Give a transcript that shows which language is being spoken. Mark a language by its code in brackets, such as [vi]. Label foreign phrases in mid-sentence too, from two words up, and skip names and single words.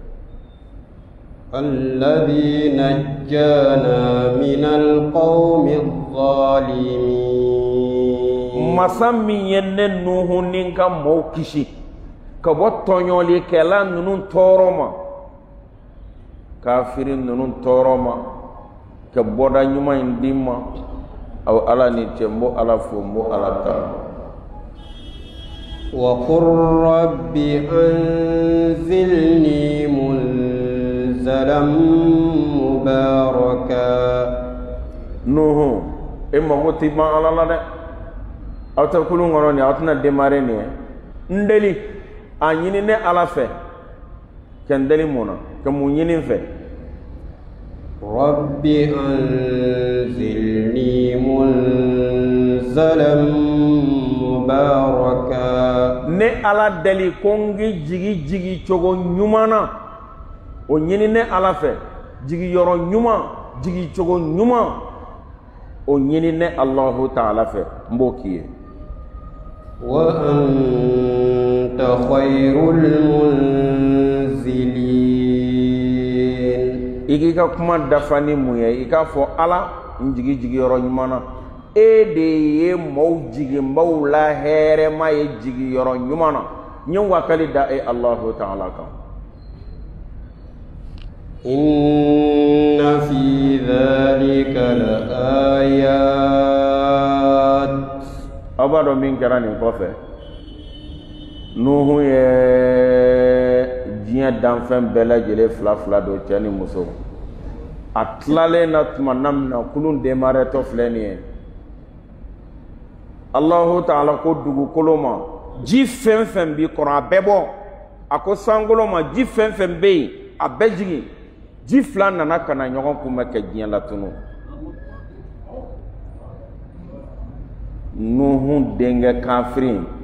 [ar] الذي نجانا من القوم الظالمين [bm] masa min ye ne Nuhu ni ka maaw kisi ka bɔ tɔɲɔlikɛla ninnu tɔɔrɔ ma kafiri ninnu tɔɔrɔ ma ka bɔda ɲuman in di ma aw Ala ni cɛ n b'o Ala fo n b'o Ala tanu [ar] وقل رب أنزلني منزلا مباركا [bm] Nuhu e mago ti ban Ala la dɛ aw tɛ kulun kɔnɔ ni aw tɛna démarrer ni ye n deli a ɲini ne Ala fɛ kɛ n deli mun na ka mun ɲini n fɛ [ar] رب أنزلني منزلا مباركا [bm] ne Ala deli ko n k'i jigi cogo ɲuman na o ɲini ne Ala fɛ jigiyɔrɔ ɲuman jigi cogo ɲuman o ɲini ne Allahu Ta'ala fɛ n b'o k'i ye [ar] وأنت خير المنزلين [bm] i k'i ka kuma dafa ni mun ye i k'a fɔ Ala n jigiyɔrɔ ɲuman na e de ye maaw jigi maaw la hɛrɛma ye jigiyɔrɔ ɲuman na n ye wakali da e Allahu Ta'ala kan [ar] إن في ذلك لآيات [bm] aw b'a dɔn min kɛra nin kɔfɛ Nuhu ye diɲɛ danfɛn bɛɛ lajɛlen fila don cɛ ni muso a tilalen na tuma na min na kulun démarrer tɔ filɛ nin ye Allahu Ta'ala ko dugukolo ma ji fɛn fɛn b'i kɔrɔ a bɛɛ bɔ a ko sankolo ma ji fɛn fɛn bɛ yen a bɛɛ jigin ji fila nana ka na ɲɔgɔn kunbɛn kɛ diɲɛ la tunu Nuhu denkɛ kafiri